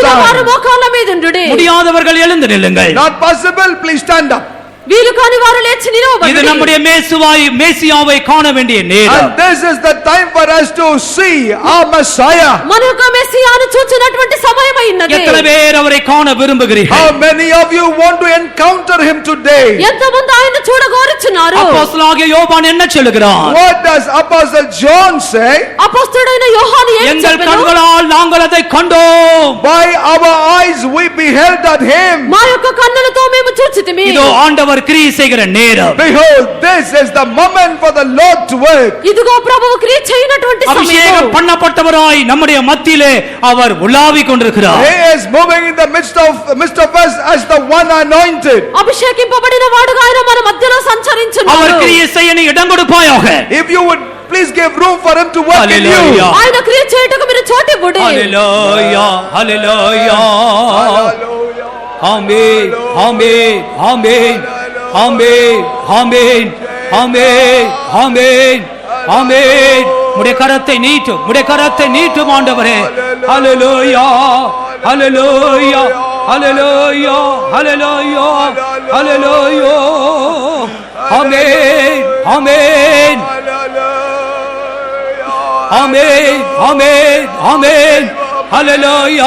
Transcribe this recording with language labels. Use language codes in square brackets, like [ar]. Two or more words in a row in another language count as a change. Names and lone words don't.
[te] వీలైన వారు [en] time. [te] మోకాళ్ళ మీద ఉండుడి. [ta] முடியாதவர்கள் எழுந்து நில்லுங்கள். [en] Not possible, please stand up. [te] వీలు కాని వారు లేచి [ta] இது [te] నిలవబడుడి. [ta] நம்முடைய மேசியாவை காண வேண்டிய நேரம். [en] And this is the time for us to see our Messiah. [te] మన యొక్క మెస్సియాను చూచినటువంటి సమయం అయినది. [ta] எத்தனை பேர் அவரை காண விரும்புகிறீர்கள்? [en] How many of you want to encounter him today? [te] ఎంతమంది ఆయన చూడగోరుచున్నారు? [ta] அப்போஸ்தலனாகிய யோவான் என்ன சொல்லுகிறான்? [en] What does Apostle John say? [te] అపొస్తలుడైన యోహాను ఏమి [ta] எங்கள் [te] చెప్పెను? [ta] கண்களால் நாங்கள் அதை கண்டோம். [en] By our eyes we beheld at him. [te] మా యొక్క కన్నులతో మేము చూచితిమి. [ta] இதோ ஆண்டவர் அவர் கிரியை செய்கிற நேரம். [en] Behold, this is the moment for the Lord to work. [te] ఇదిగో ప్రభువు క్రియ చేయనటువంటి సమయం. [ta] அபிஷேகம் பண்ணப்பட்டவராய் நம்முடைய மத்தியிலே அவர் உலாவிக் கொண்டிருக்கிறார். [en] He is moving in the midst of us as the one anointed. [te] అభిషేకింపబడిన వాడుగా ఆయన మన మధ్యలో సంచరించును. [ta] அவர் கிரியை செய்ய நீ இடம் கொடுப்பாயாக. [en] If you would please give room for him to work in you. [te] ఆయన క్రియ చేయుటకు మీరు చోటు ఇవ్వండి. హల్లెలూయా హల్లెలూయా. ఆమేన్ ఆమేన్ ఆమేన్ ఆమేన్ ఆమేన్ ఆమేన్ ఆమేన్ ஆமென். [ta] உம்முடைய கரத்தை நீட்டும், உம்முடைய கரத்தை நீட்டும் ஆண்டவரே. ஹல்லேலூயா ஹல்லேலூயா ஹல்லேலூயா ஹல்லேலூயா ஹல்லேலூயா. ஆமென் ஆமென் ஆமென் ஆமென் ஆமென் ஹல்லேலூயா.